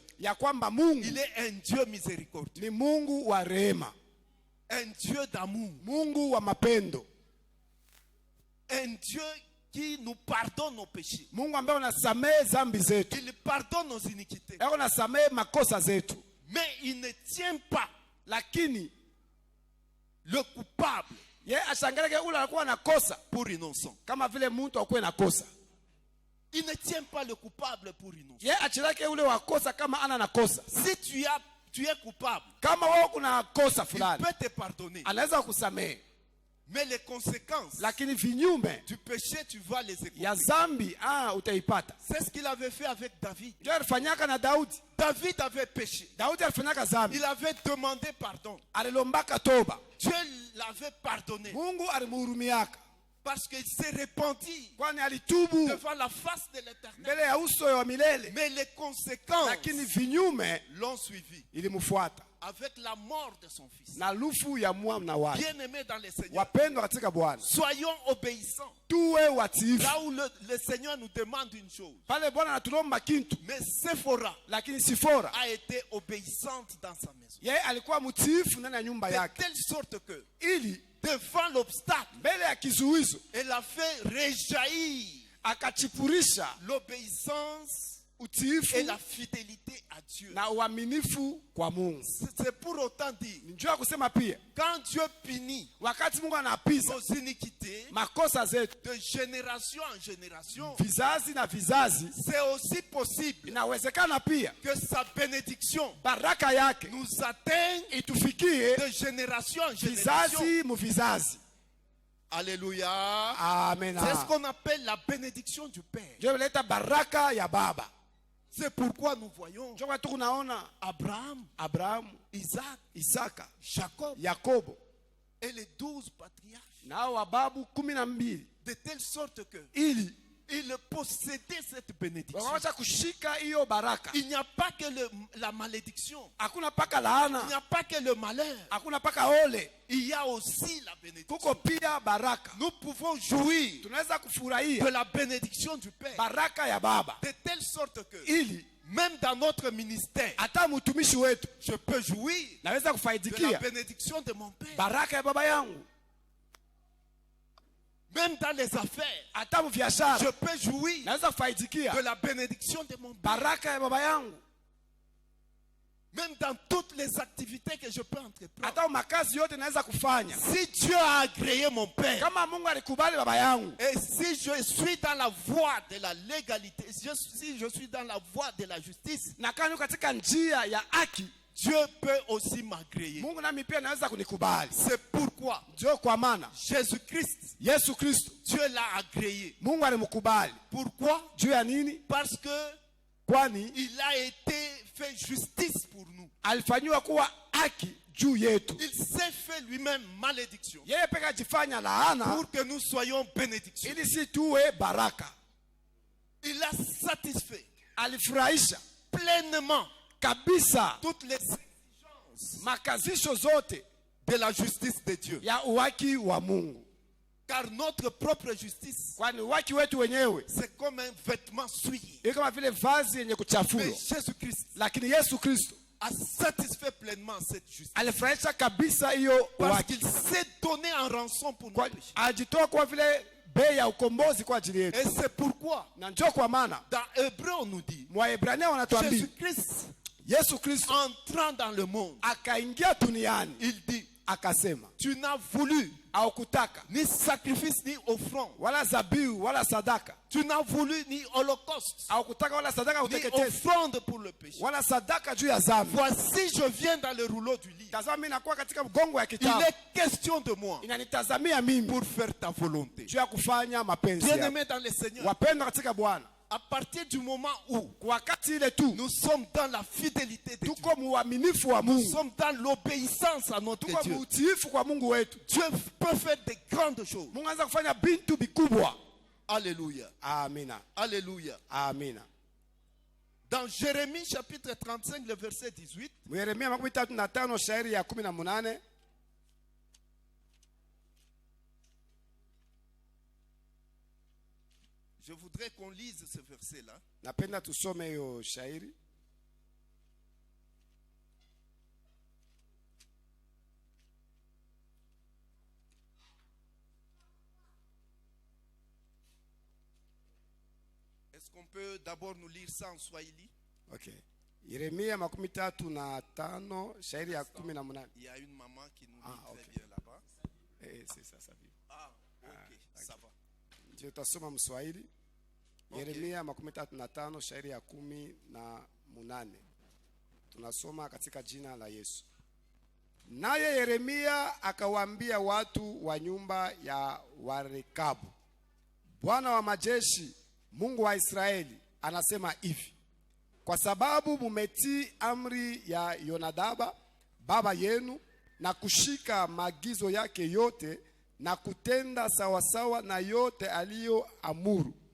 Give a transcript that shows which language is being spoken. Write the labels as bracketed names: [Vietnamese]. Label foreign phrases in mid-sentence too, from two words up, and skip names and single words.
[Swahili] ya kwamba Mungu [French] il est un Dieu miséricordieux, [Swahili] ni Mungu wa rehema, [French] un Dieu d'amour, [Swahili] Mungu wa mapendo, [French] un Dieu qui nous pardonne nos péchés. [Swahili] Mungu ambaye unasamehe dhambi zetu, [French] Il pardonne nos iniquités. [Swahili] yako unasamehe makosa zetu, [French] Mais il ne tient pas [Swahili] lakini [French] le coupable [Swahili] Ye ashangaleke ule alikuwa anakosa [French] pour innocent. [Swahili] kama vile mtu akuwe nakosa. [French] Il ne tient pas le coupable pour innocent. [Swahili] Ye achilake ule wakosa kama ana nakosa. [French] Si tu es coupable, [Swahili] Kama wewe kuna kosa [French] il [Swahili] fulani, [French] peut te pardonner. [Swahili] anaweza kusamehe, [French] Mais les conséquences [Swahili] lakini vinyume [French] du péché, tu vas les écouter. [Swahili] ya zambi utaipata. [French] C'est ce qu'il avait fait avec David. [Swahili] Ndio alifanyaka na Daudi. [French] David avait péché. [Swahili] Daudi alifanyaka zambi, [French] Il avait demandé pardon. [Swahili] alilombaka toba, [French] Dieu l'avait pardonné [Swahili] Mungu alimuhurumiaka, [French] parce qu'il s'est repenti [Swahili] kwani alitubu [French] devant la face de l'Éternel. [Swahili] mbele ya uso wa milele, [French] Mais les conséquences [Swahili] lakini vinyume [French] l'ont suivi [Swahili] ilimfuata [French] avec la mort de son fils. [Swahili] na lufu ya mwana wake. [French] Bien-aimés dans le Seigneur, [Swahili] Wapendwa katika Bwana, [French] soyons obéissants. [Swahili] tuwe watiifu. [French] Là où le Seigneur nous demande une chose. [Swahili] Pale Bwana anatulomba kintu, [French] Mais Séphora [Swahili] lakini Sifora [French] a été obéissante dans sa maison. [Swahili] yeye alikuwa mtiifu ndani ya nyumba [French] De [Swahili] yake, [French] telle sorte que, [Swahili] ili [French] devant l'obstacle, [Swahili] mbele ya kizuizo [French] elle a fait réjaillir [Swahili] akachipurisha [French] l'obéissance [Swahili] utiifu [French] et la fidélité à Dieu. [Swahili] na uaminifu kwa Mungu. [French] C'est pour autant dire, [Swahili] Njoo kusema pia, [French] quand Dieu punit [Swahili] wakati Mungu anapisa [French] nos iniquités [Swahili] makosa zetu [French] de génération en génération, [Swahili] vizazi na vizazi, [French] c'est aussi possible [Swahili] inawezekana pia [French] que sa bénédiction [Swahili] baraka yake [French] nous atteigne [Swahili] itufikie [French] de génération en génération. [Swahili] vizazi mu vizazi. [French] Alléluia. [Swahili] Amen. [French] C'est ce qu'on appelle la bénédiction du Père. [Swahili] Ndio ileta baraka ya baba. [French] C'est pourquoi nous voyons [Swahili] Ndio watu kunaona [French] Abraham, [Swahili] Abrahamu, [French] Isaac, [Swahili] Isaka, [French] Jacob [Swahili] Yakobo [French] et les 12 patriarches. [Swahili] nao wababu 12, [French] De telle sorte que [Swahili] ili [French] ils possédaient cette bénédiction. [Swahili] wakaacha kushika hiyo baraka. [French] Il n'y a pas que la malédiction. [Swahili] Hakuna paka [French] Il n'y [Swahili] laana, [French] a pas que le malheur. [Swahili] hakuna paka ole, [French] Il y a aussi la bénédiction. [Swahili] kuko pia baraka. [French] Nous pouvons jouir [Swahili] Tunaweza [French] de [Swahili] kufurahia [French] la bénédiction du Père. [Swahili] baraka ya baba, [French] De telle sorte que [Swahili] ili [French] même dans notre ministère, [Swahili] hata mtumishi wetu [French] je peux jouir [Swahili] naweza [French] de la [Swahili] kufaidikia [French] bénédiction de mon Père. [Swahili] baraka ya baba yangu. [French] Même dans les affaires, [Swahili] Hata mu biashara [French] je peux jouir [Swahili] naweza kufaidikia [French] de la bénédiction de mon Père. [Swahili] baraka ya baba yangu. [French] Même dans toutes les activités que je peux entreprendre. [Swahili] Hata makazi yote naweza kufanya [French] Si Dieu a agréé mon Père, [Swahili] kama Mungu alikubali baba yangu, [French] et si je suis dans la voie de la légalité, si je suis dans la voie de la justice, [Swahili] na kama niko katika njia ya haki, [French] Dieu peut aussi m'agréer. [Swahili] Mungu nami pia naweza kunikubali. [French] C'est pourquoi [Swahili] Ndio kwa maana [French] Jésus-Christ, [Swahili] Yesu Kristo [French] Dieu l'a agréé. [Swahili] Mungu alimkubali. [French] Pourquoi? [Swahili] Juu ya nini? [French] Parce que [Swahili] Kwani [French] il a été fait justice pour nous. [Swahili] alifanywa kuwa haki juu yetu. [French] Il s'est fait lui-même malédiction [Swahili] Yeye peke ajifanya laana [French] pour que nous soyons bénédictions. [Swahili] ili si tuwe baraka. [French] Il a satisfait [Swahili] Alifurahisha [French] pleinement [Swahili] kabisa [French] toutes les exigences [Swahili] makazisho zote [French] de la justice de Dieu. [Swahili] ya uhaki wa Mungu. [French] Car notre propre justice, [Swahili] Kwani uhaki wetu wenyewe [French] c'est comme un vêtement souillé. [Swahili] ni kama vile vazi yenye [French] Mais [Swahili] kuchafuliwa, [French] Jésus-Christ [Swahili] lakini Yesu Kristo [French] a satisfait pleinement cette justice. [Swahili] alifurahisha kabisa hiyo [French] Parce [Swahili] uhaki. [French] qu'il s'est donné en rançon pour nos [Swahili] Kwani [French] péchés. [Swahili] ajitoa kwa vile bei ya ukombozi kwa ajili yetu. [French] Et c'est pourquoi, [Swahili] Na ndio kwa maana [French] dans Hébreu, on nous dit, [Swahili] Waebrania wanatuambia [French] Jésus-Christ, [Swahili] Yesu Kristo [French] entrant dans le monde, [Swahili] akaingia duniani [French] il dit, [Swahili] akasema, [French] tu n'as voulu [Swahili] au kutaka [French] ni sacrifice ni offrande. [Swahili] wala zabihu wala sadaka, [French] Tu n'as voulu ni holocauste, [Swahili] au kutaka wala sadaka [French] ni [Swahili] uteketezi [French] offrande pour le péché. [Swahili] wala sadaka juu ya dhambi. [French] Voici, je viens dans le rouleau du livre. [Swahili] Tazama mimi nakuwa katika mgongo ya [French] Il [Swahili] kitabu, [French] est question de moi [Swahili] inanitazamia mimi [French] pour faire ta volonté. [Swahili] juu ya kufanya mapenzi yako. [French] Bien-aimé dans le Seigneur, [Swahili] Wapendwa katika Bwana, [French] à partir du moment où [Swahili] kwa wakati ile tu [French] nous sommes dans la fidélité de Dieu, [Swahili] tuko muaminifu wa [French] nous [Swahili] Mungu, [French] sommes dans l'obéissance à notre [Swahili] tuko [French] Dieu, [Swahili] muutiifu kwa Mungu wetu, [French] Dieu peut faire de grandes choses. [Swahili] Mungu anaweza kufanya bintu vikubwa. [French] Alléluia. [Swahili] Amina, [French] Alléluia. [Swahili] amina. [French] Dans Jérémie chapitre 35, le verset 18, [Swahili] Yeremia 35 shairi ya 18. [French] je voudrais qu'on lise ce verset-là. [Swahili] Napenda tusome hiyo shairi. [French] Est-ce qu'on peut d'abord nous lire ça en Swahili? [Swahili] Okay. Yeremia 35 shairi ya 18. [French] Il y a une maman qui nous lit Ah, très ok. bien là-bas. C'est ça, ça vit. Ah, ok, ça va. [Swahili] Ndio tutasoma Mswahili. Okay. Yeremia 35 shairi ya 18. Tunasoma katika jina la Yesu. Naye Yeremia akawaambia watu wa nyumba ya Warekabu, Bwana wa majeshi, Mungu wa Israeli, anasema hivi: kwa sababu mumetii amri ya Yonadaba baba yenu na kushika maagizo yake yote na kutenda sawasawa na yote aliyoamuru.